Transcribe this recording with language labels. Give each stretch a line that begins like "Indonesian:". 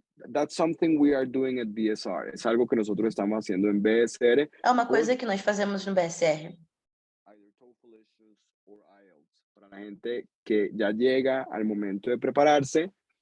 English: That's something we are doing at BSR.
Spanish: Es algo que nosotros estamos haciendo en BSR.
Portuguese: É uma coisa que nós fazemos no BSR.
English: Either TOEFL or IELTS.
Spanish: Para la gente que ya llega al momento de prepararse.